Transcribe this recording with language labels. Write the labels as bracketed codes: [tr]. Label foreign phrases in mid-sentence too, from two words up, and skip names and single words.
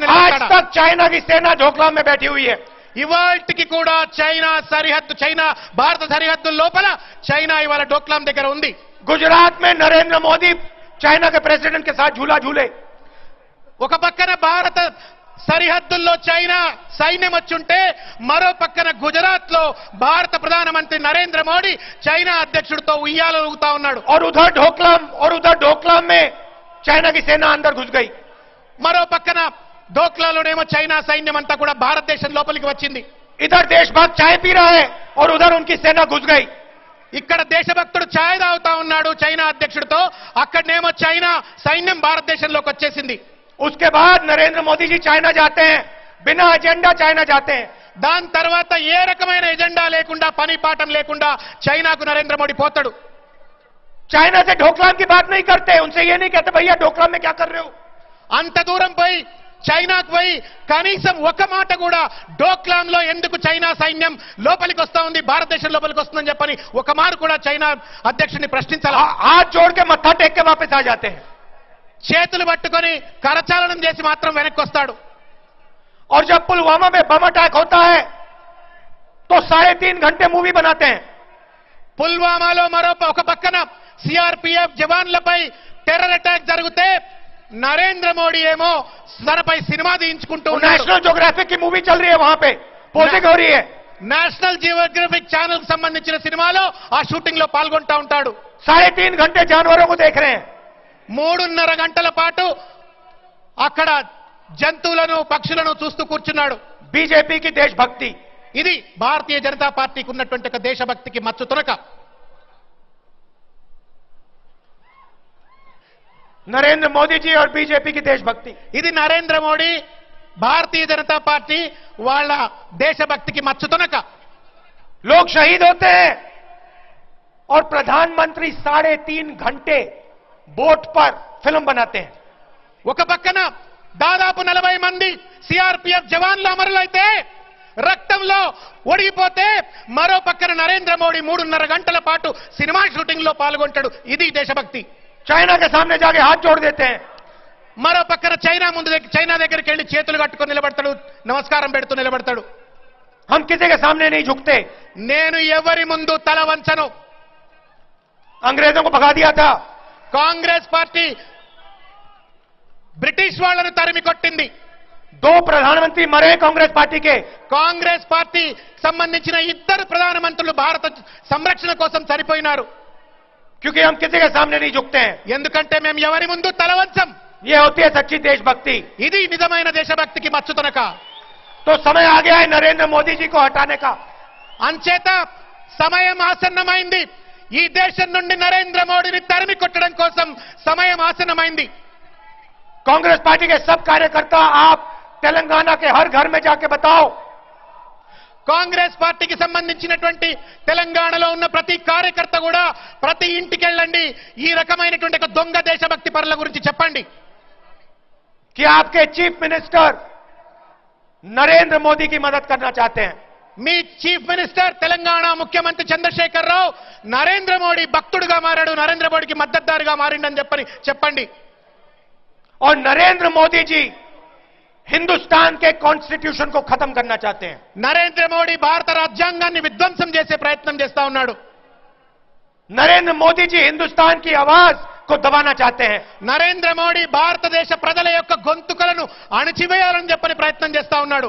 [hi] आज तक चाइना की सेना ढोकलाम में बैठी हुई है. [te] ఇవాల్టికి కూడా చైనా భారత సరిహద్దు లోపల చైనా ఇవాళ డోక్లాం దగ్గర ఉంది. [hi] गुजरात में नरेंद्र मोदी चाइना के प्रेसिडेंट के साथ झूला झूले. [te] ఒక పక్కన భారత సరిహద్దుల్లో చైనా సైన్యం వచ్చుంటే మరో పక్కన గుజరాత్ లో భారత ప్రధానమంత్రి నరేంద్ర మోడీ చైనా అధ్యక్షుడితో ఉయ్యాలు ఊగుతా ఉన్నాడు. [hi] और उधर ढोकलाम में चाइना की सेना अंदर घुस गई. [te] మరో పక్కన డోక్లాలోనేమో చైనా సైన్యం అంతా కూడా భారతదేశం లోపలికి వచ్చింది. [hi] इधर देशभक्त चाय पी रहा है और उधर उनकी सेना घुस गई. [te] ఇక్కడ దేశభక్తుడు ఛాయ్ తాగుతా ఉన్నాడు చైనా అధ్యక్షుడితో, అక్కడనేమో చైనా సైన్యం భారతదేశంలోకి వచ్చేసింది. [hi] उसके बाद नरेंद्र मोदी जी चाइना जाते हैं, बिना एजेंडा चाइना जाते हैं. [te] దాని తర్వాత ఏ రకమైన ఎజెండా లేకుండా పని పాఠం లేకుండా చైనాకు నరేంద్ర మోడీ పోతాడు. [hi] चाइना से ढोकलाम की बात नहीं करते, उनसे ये नहीं कहते भैया ढोकलाम में क्या कर रहे हो. [te] అంత దూరం పోయి చైనాకు పోయి కనీసం ఒక మాట కూడా డోక్లాంలో ఎందుకు చైనా సైన్యం లోపలికి వస్తా ఉంది, భారతదేశం లోపలికి వస్తుందని చెప్పని ఒక మారు కూడా చైనా అధ్యక్షుడిని ప్రశ్నించాలి. [hi] हाथ जोड़ के मत्था टेक के वापस आ जाते हैं. [te] చేతులు పట్టుకొని కరచాలనం చేసి మాత్రం వెనక్కి వస్తాడు. [hi] और जब पुलवामा में [en] bomb attack [hi] होता है तो 3.5 घंटे मूवी बनाते हैं. [te] పుల్వామాలో మరో ఒక పక్కన సిఆర్పిఎఫ్ జవాన్లపై [en] terror attack [te] జరిగితే నరేంద్ర మోడీ ఏమో తనపై సినిమా తీయించుకుంటూ ఉన్నాడు. [hi] नेशनल ज्योग्राफिक की मूवी चल रही है, वहां पे पोजिंग हो रही है. [te] నేషనల్ జియోగ్రఫిక్ ఛానల్ కు సంబంధించిన సినిమాలో ఆ షూటింగ్ లో పాల్గొంటా ఉంటాడు. [hi] 3.5 घंटे जानवरों को देख रहे हैं. [te] 3.5 గంటల పాటు అక్కడ జంతువులను పక్షులను చూస్తూ కూర్చున్నాడు. [hi] बीजेपी की देशभक्ति, [te] ఇది భారతీయ జనతా పార్టీకి ఉన్నటువంటి ఒక దేశభక్తికి మచ్చు తునక. [hi] नरेंद्र मोदी जी और बीजेपी की देशभक्ति, [te] ఇది నరేంద్ర మోడీ భారతీయ జనతా పార్టీ వాళ్ళ దేశభక్తికి మచ్చు తునక. [hi] लोग शहीद होते हैं और प्रधानमंत्री 3.5 घंटे बोट पर फिल्म बनाते हैं. [te] ఒక పక్కన దాదాపు 40 మంది సిఆర్పిఎఫ్ జవాన్లు అమరులైతే రక్తంలో ఒడిగిపోతే మరో పక్కన నరేంద్ర మోడీ 3.5 గంటల పాటు సినిమా షూటింగ్ లో పాల్గొంటాడు. ఇది దేశభక్తి. [hi] चाइना के सामने जाके हाथ जोड़ देते हैं. [te] మరో పక్కన చైనా దగ్గరికి వెళ్లి చేతులు కట్టుకొని నిలబడతాడు, నమస్కారం పెడుతూ నిలబడతాడు. [hi] हम किसी के सामने नहीं झुकते. [te] నేను ఎవరి ముందు తల వంచను. [hi] अंग्रेजों को भगा दिया था. [te] కాంగ్రెస్ పార్టీ బ్రిటిష్ వాళ్లను తరిమి కొట్టింది. [hi] 2 प्रधानमंत्री मरे कांग्रेस पार्टी के. [te] కాంగ్రెస్ పార్టీ సంబంధించిన 2 ప్రధానమంత్రులు భారత సంరక్షణ కోసం చనిపోయినారు. [hi] क्योंकि हम किसी के सामने नहीं झुकते हैं. [te] ఎందుకంటే మేము ఎవరి ముందు తల వంచం. [hi] ये होती है सच्ची देशभक्ति. [te] ఇది నిజమైన దేశభక్తికి మచ్చు తునక. [hi] तो समय आ गया है नरेंद्र मोदी जी को हटाने का. [te] అంచేత సమయం ఆసన్నమైంది. ఈ దేశం నుండి నరేంద్ర మోడీని తరిమి కొట్టడం కోసం సమయం ఆసన్నమైంది. [hi] कांग्रेस पार्टी के सब कार्यकर्ता आप तेलंगाना के हर घर में जाके बताओ. [te] కాంగ్రెస్ పార్టీకి సంబంధించినటువంటి తెలంగాణలో ఉన్న ప్రతి కార్యకర్త కూడా ప్రతి ఇంటికి వెళ్ళండి, ఈ రకమైనటువంటి ఒక దొంగ దేశభక్తి పరుల గురించి చెప్పండి. [hi] कि आपके [en] chief minister [hi] नरेंद्र मोदी की मदद करना चाहते हैं. [te] మీ [en] chief minister [te] తెలంగాణ ముఖ్యమంత్రి చంద్రశేఖర్ రావు నరేంద్ర మోడీ భక్తుడుగా మారాడు, నరేంద్ర మోడీకి మద్దతుదారుగా మారిండని చెప్పండి. [hi] और नरेंद्र मोदी जी हिंदुस्तान के कॉन्स्टिट्यूशन को खत्म करना चाहते हैं. [te] నరేంద్ర మోడీ భారత రాజ్యాంగాన్ని విధ్వంసం చేసే ప్రయత్నం చేస్తా ఉన్నాడు. [hi] नरेंद्र मोदी जी हिंदुस्तान की आवाज को दबाना चाहते हैं. [te] నరేంద్ర మోడీ భారతదేశ ప్రజల యొక్క గొంతుకలను అణచివేయాలని చెప్పని ప్రయత్నం చేస్తా ఉన్నాడు.